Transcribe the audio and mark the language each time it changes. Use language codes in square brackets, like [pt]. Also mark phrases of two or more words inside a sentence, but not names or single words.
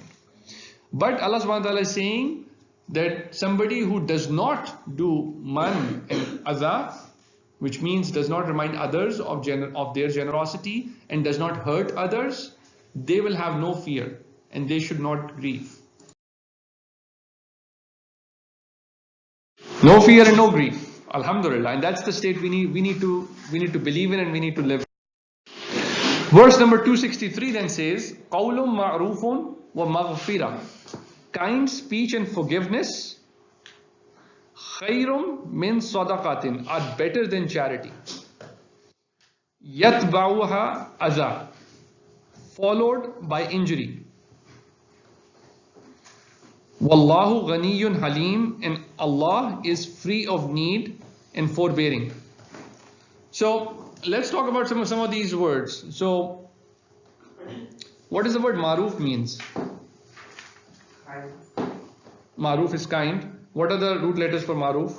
[en] But Allah [ar] سبحانه وتعالى [en] is saying that somebody who does not do man and adha, which means does not remind others of their generosity and does not hurt others, they will have no fear and they should not grieve. No fear and no grief. Alhamdulillah. And that's the state we need to believe in and we need to live in. Verse number 263 then says, [ar] قول معروف ومغفرة. [en] Kind speech and forgiveness, [ar] خير من صدقة, [en] are better than charity. [ar] يتبعها أذى, [en] followed by injury. [ar] والله غني حليم, [en] and Allah is free of need and forbearing. So let's talk about some of these words. So what does the word maruf means? Maruf is kind. What are the root letters for maruf?